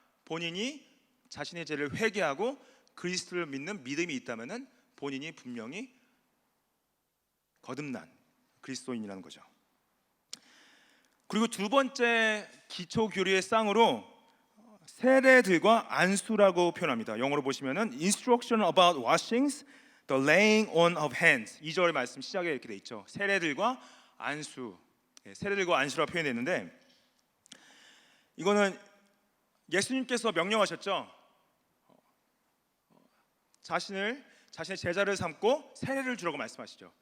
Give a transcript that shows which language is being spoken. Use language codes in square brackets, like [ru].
[ko] 본인이 자신의 죄를 회개하고 그리스도를 믿는 믿음이 있다면은 본인이 분명히 거듭난 그리스도인이라는 거죠. 그리고 두 번째 기초 교리의 쌍으로 세례들과 안수라고 표현합니다. 영어로 보시면은 [en] instruction about washings, the laying on of hands. [ko] 2절 말씀 시작에 이렇게 돼 있죠. 세례들과 안수, 세례들과 안수라고 표현했는데, 이거는 예수님께서 명령하셨죠. 자신의 제자를 삼고 세례를 주라고 말씀하시죠.